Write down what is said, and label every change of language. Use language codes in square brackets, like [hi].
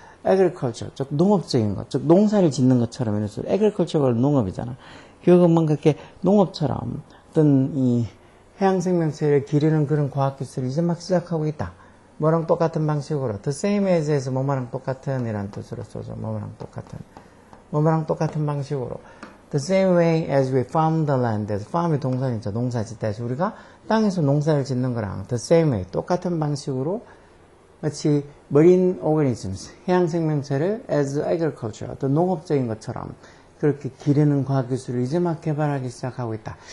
[ko] agriculture, 즉 농업적인 것, 즉 농사를 짓는 것처럼 이런 소리. agriculture가 농업이잖아. 그것만 그렇게 농업처럼 어떤 이 해양 생명체를 기르는 그런 과학기술을 이제 막 시작하고 있다. 뭐랑 똑같은 방식으로 [en] the same as [ko] 에서 뭐뭐랑 똑같은 이란 뜻으로 써줘. 뭐뭐랑 똑같은 방식으로 [en] the same way as we farm the land. [ko] farm이 동사니까 농사 짓다 해서 우리가 땅에서 농사를 짓는 거랑 [en] the same way [ko] 똑같은 방식으로 마치 [en] marine organisms [ko] 해양 생명체를 [en] as agriculture [ko] 어떤 농업적인 것처럼 그렇게 기르는 과학기술을 이제 막 개발하기 시작하고 있다.